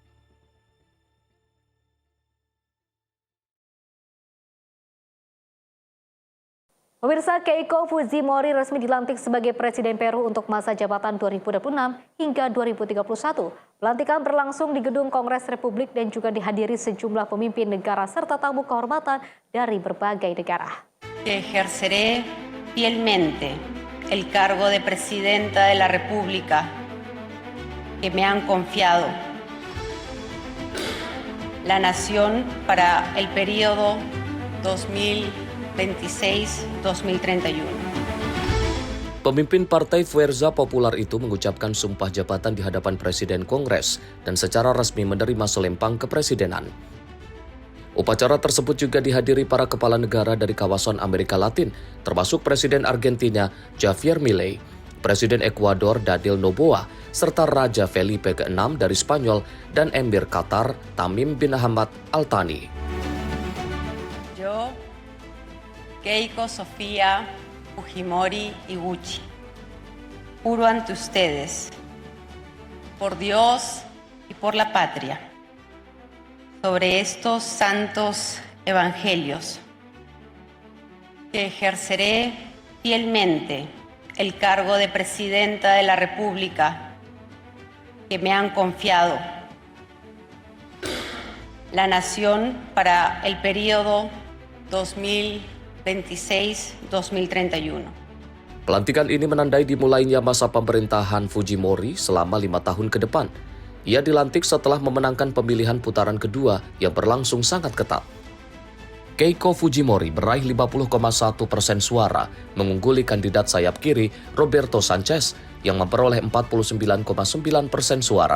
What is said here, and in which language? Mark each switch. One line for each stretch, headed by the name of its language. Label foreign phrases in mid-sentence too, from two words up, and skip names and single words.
Indonesian: Pemirsa, Keiko Fujimori resmi dilantik sebagai Presiden Peru untuk masa jabatan 2026 hingga 2031. Pelantikan berlangsung di Gedung Kongres Republik dan juga dihadiri sejumlah pemimpin negara serta tamu kehormatan dari berbagai negara.
Spanish: Ejerceré fielmente el cargo de Presidenta de la República que me han confiado la nación para el periodo 2026-2031.
Indonesian: Pemimpin Partai Fuerza Popular itu mengucapkan sumpah jabatan di hadapan Presiden Kongres dan secara resmi menerima selempang kepresidenan. Upacara tersebut juga dihadiri para kepala negara dari kawasan Amerika Latin, termasuk Presiden Argentina Javier Milei, Presiden Ekuador Daniel Noboa, serta Raja Felipe ke-6 dari Spanyol dan Emir Qatar Tamim bin Hamad Al Thani.
Spanish: Yo, Keiko Sofía Fujimori Iguchi, juro ante ustedes, por Dios y por la patria, sobre estos santos evangelios, que ejerceré fielmente el cargo de Presidenta de la República que me han confiado la nación para el periodo 2026-2031.
Indonesian: Pelantikan ini menandai dimulainya masa pemerintahan Fujimori selama 5 tahun ke depan. Ia dilantik setelah memenangkan pemilihan putaran kedua yang berlangsung sangat ketat. Keiko Fujimori meraih 50,1% suara, mengungguli kandidat sayap kiri Roberto Sanchez yang memperoleh 49,9% suara.